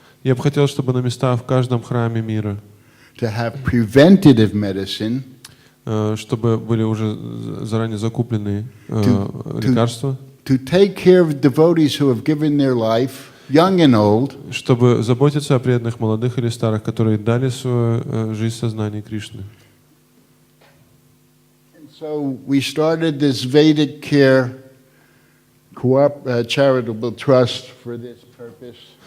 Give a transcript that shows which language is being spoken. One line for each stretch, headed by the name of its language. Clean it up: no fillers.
Russian: Я бы хотел, чтобы на местах в каждом храме мира,
English: to have preventative medicine,
Russian: чтобы были уже заранее закуплены лекарства,
English: to take care of devotees who have given their life, young and old,
Russian: чтобы заботиться о преданных, молодых или старых, которые дали свою жизнь сознанию Кришны.
English: And so we started this Vedic care charitable trust for this purpose.